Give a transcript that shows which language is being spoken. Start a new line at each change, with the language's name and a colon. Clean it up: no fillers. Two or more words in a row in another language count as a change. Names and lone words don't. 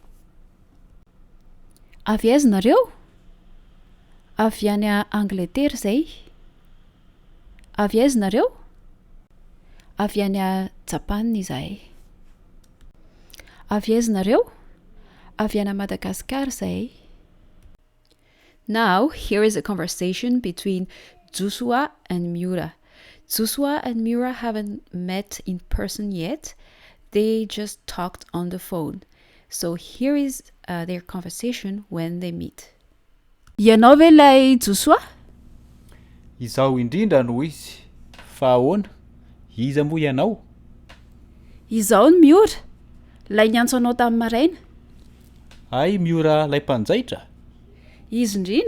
Malagasy: Avy aiza nareo? Avy any Angletera izay. Avy aiza nareo? Avy any Japana izahay. Avy aiza nareo? Avy any Madagasikara izahay.
English: Now, here is a conversation between Joshua and Miura. Joshua and Miura haven't met in person yet. They just talked on the phone. So here is their conversation when they meet.
Malagasy: Ianao ve ilay Joshua? Izaho indrindra no izy. Fa ahoana? Iza moa ianao? Izaho ny Miura. Lay niantso anao tamin'ny maraina. Ay, Miura lay mpanjaitra. Izy indrindra.